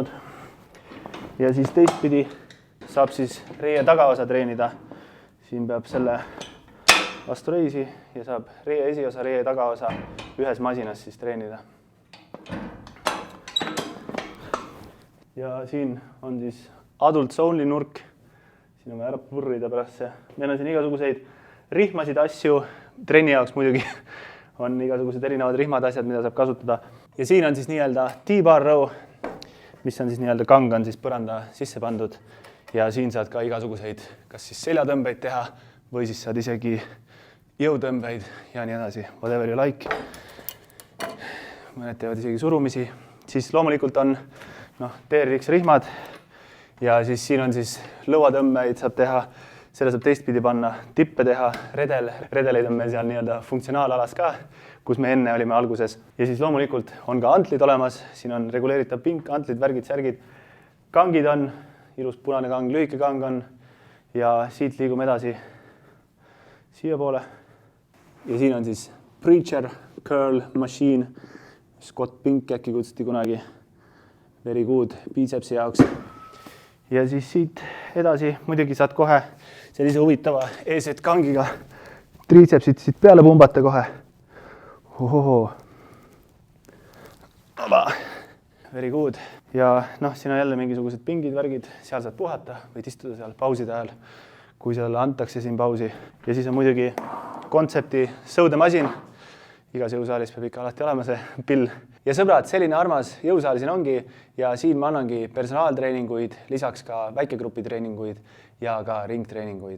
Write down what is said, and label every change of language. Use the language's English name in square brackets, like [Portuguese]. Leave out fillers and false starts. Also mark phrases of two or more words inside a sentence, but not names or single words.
[Estonian] Ja siis teistpidi saab siis reie tagaosa treenida. Siin peab selle vastu reisi ja saab reie esiosa, reie tagaosa ühes masinas siis treenida. Ja siin on siis [English] adults only [Estonian] nurk. Siin on ära purrida pärast see. Meil on siin igasuguseid rihmasid asju. Trenni jaoks muidugi on igasugused erinevad rihmad asjad, mida saab kasutada. Ja siin on siis nii-öelda [English] T-bar row, [Estonian] mis on siis nii-öelda kang on siis põranda sisse pandud. Ja siin saad ka igasuguseid, kas siis seljatõmbeid teha või siis saad isegi jõutõmbeid ja nii edasi. [English] Whatever you like. [Estonian] Mõned teevad isegi surumisi. Siis loomulikult on TRX rihmad. Ja siis siin on siis lõuatõmbeid saab teha, selle saab teistpidi panna, tippe teha, redeleid on meil seal nii-öelda funktsionaalalas ka, kus me enne olime alguses. Ja siis loomulikult on ka antlid olemas, siin on reguleeritav pink, antlid, värgid, särgid. Kangid on, ilus punane kang, lühike kang on ja siit liigume edasi siia poole. Ja siin on siis [English] Preacher Curl Machine, [Estonian] Scott Pink äkki kutsuti kunagi, [English] very good [Estonian] bicepsi jaoks. Ja siis siit edasi muidugi saad kohe sellise huvitava eeset kangiga triitsepsit siit peale pumbata kohe. Ohoho. [English] Very good. [Estonian] Ja siin on jälle mingisugused pingid, värgid, seal saad puhata, võid istuda seal pauside ajal, kui selle antakse siin pausi. Ja siis on muidugi kontsepti sõudemasin. Igas jõusaalis peab ikka alati olema see pill. Ja sõbrad, selline armas jõusaal siin ongi ja siin ma annangi personaaltreeninguid, lisaks ka väikegrupi treeninguid ja ka ringtreeninguid.